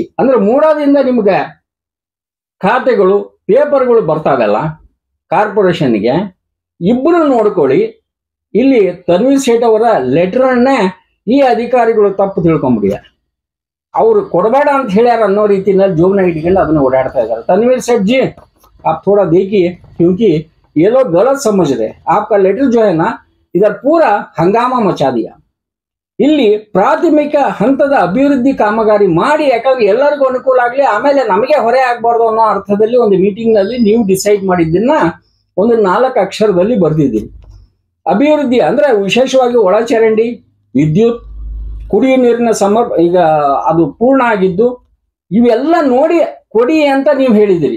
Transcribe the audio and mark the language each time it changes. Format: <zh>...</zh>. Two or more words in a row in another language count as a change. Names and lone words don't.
<kn>ಅಂದ್ರೆ ಮೂಡಾದಿಂದ ನಿಮ್ಗೆ ಖಾತೆಗಳು ಪೇಪರ್ಗಳು ಬರ್ತಾವಲ್ಲ ಕಾರ್ಪೊರೇಷನ್ಗೆ, ಇಬ್ಬರು ನೋಡ್ಕೊಳ್ಳಿ. ಇಲ್ಲಿ ತನ್ವೀರ್ ಸೇಠ್ ಅವರ ಲೆಟರ್ನ್ನೇ ಈ ಅಧಿಕಾರಿಗಳು ತಪ್ಪು ತಿಳ್ಕೊಂಡ್ಬಿಡಿಯಾರ. ಅವ್ರು ಕೊಡಬೇಡ ಅಂತ ಹೇಳ್ಯಾರ ಅನ್ನೋ ರೀತಿಯಲ್ಲಿ ಜೋಬ್ನ ಇಟ್ಕೊಂಡು ಅದನ್ನ ಓಡಾಡ್ತಾ ಇದ್ದಾರೆ.</kn> <hi>तनवीर सेठ जी, आप थोड़ा देखिए, क्योंकि ये लोग गलत समझ रहे. आपका लेटर जो है ना, इधर पूरा हंगामा मचा दिया.</hi> <kn>ಇಲ್ಲಿ ಪ್ರಾಥಮಿಕ ಹಂತದ ಅಭಿವೃದ್ಧಿ ಕಾಮಗಾರಿ ಮಾಡಿ, ಯಾಕಂದ್ರೆ ಎಲ್ಲರಿಗೂ ಅನುಕೂಲ ಆಗ್ಲಿ, ಆಮೇಲೆ ನಮಗೆ ಹೊರೆ ಆಗ್ಬಾರ್ದು ಅನ್ನೋ ಅರ್ಥದಲ್ಲಿ ಒಂದು ಮೀಟಿಂಗ್ ನಲ್ಲಿ ನೀವು ಡಿಸೈಡ್ ಮಾಡಿದ್ದನ್ನ ಒಂದು 4 ಅಕ್ಷರದಲ್ಲಿ ಬರ್ದಿದ್ದೀರಿ. ಅಭಿವೃದ್ಧಿ ಅಂದ್ರೆ ವಿಶೇಷವಾಗಿ ಒಳಚರಂಡಿ, ವಿದ್ಯುತ್, ಕುಡಿಯುವ ನೀರಿನ ಈಗ ಅದು ಪೂರ್ಣ ಆಗಿದ್ದು, ಇವೆಲ್ಲ ನೋಡಿ ಕೊಡಿ ಅಂತ ನೀವು ಹೇಳಿದಿರಿ.</kn>